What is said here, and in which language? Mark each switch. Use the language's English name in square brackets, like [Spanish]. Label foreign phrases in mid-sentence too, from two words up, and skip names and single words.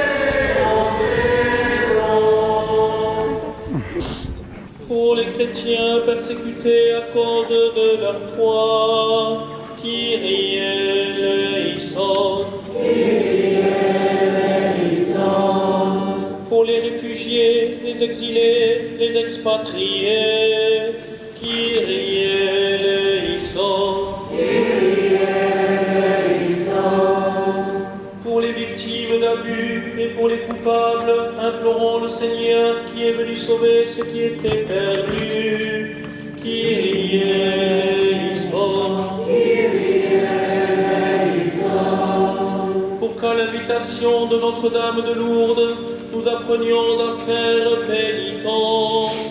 [French] Pour les chrétiens persécutés à cause de leur foi. [Greek] Kyrie eleison. [French] Pour les réfugiés, les exilés, les expatriés. [Greek] Kyrie eleison. [French] Pour les victimes d'abus et pour les coupables, implorons le Seigneur qui est venu sauver ce qui était perdu. [Greek] Kyrie eleison. [French] Pour qu'à l'invitation de Notre-Dame de Lourdes, nous apprenions à faire pénitence.